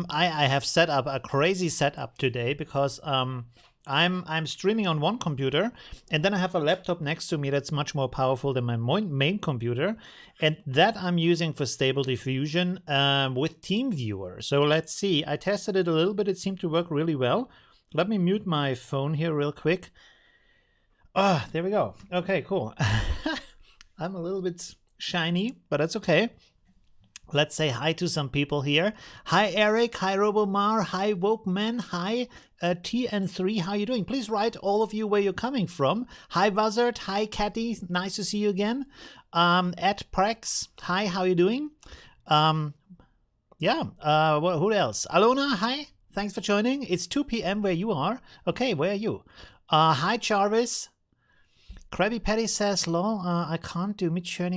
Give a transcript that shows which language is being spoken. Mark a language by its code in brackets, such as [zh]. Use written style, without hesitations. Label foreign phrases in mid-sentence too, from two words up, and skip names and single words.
[en] I have set up a crazy setup today because I'm streaming on one computer, and then I have a laptop next to me that's much more powerful than my main computer, and that I'm using for stable diffusion with TeamViewer. So let's see. I tested it a little bit. It seemed to work really well. Let me mute my phone here real quick. Ah, there we go. Okay, cool. I'm a little bit shiny, but that's okay. Let's say hi to some people here. Hi, Eric. Hi, Robomar. Hi, Wokeman. Hi, TN3. How you doing? Please write, all of you, where you're coming from. Hi, Buzzard. Hi, Catty. Nice to see you again. At Prex. Hi, how you doing? Who else? Alona, hi. Thanks for joining. It's 2 p.m. where you are. Okay, where are you? Hi, Jarvis. Krabby Patty says, lol, I can't do MidJourney.